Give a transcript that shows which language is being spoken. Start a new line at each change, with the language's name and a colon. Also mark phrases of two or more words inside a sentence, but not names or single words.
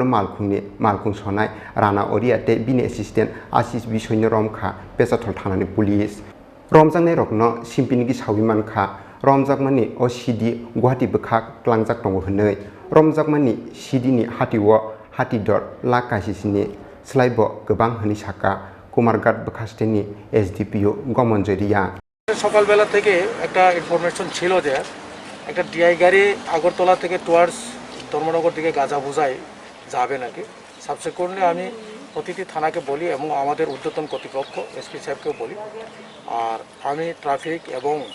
Kok Borok: Malkhung sonai rana oriate bini assistant Asis bisoyno Romjakha pesa thol thanani police Romjakha rokno simpinigi sawimankha Romjakmani o Siddi Guwahati bwkhak klangjak tongo hwnei Romjakmani Siddi ni hatiwo hatidor lakasisini slaibo gobang hwni saka Kumargat bwkhasteni SDPO গমনজরিয়া
Bangla: সকালবেলা থেকে একটা ইনফরমেশন ছিল যে একটা ডিআই গাড়ি আগরতলা থেকে টুয়ার্ডস ধর্মনগর দিকে গাঁজা বোঝাই যাবে নাকি সাবসিকুয়েন্টলি আমি প্রতিটি থানাকে বলি এবং আমাদের ঊর্ধ্বতন কর্তৃপক্ষ এসপি সাহেবকেও বলি আর আমি ট্রাফিক এবং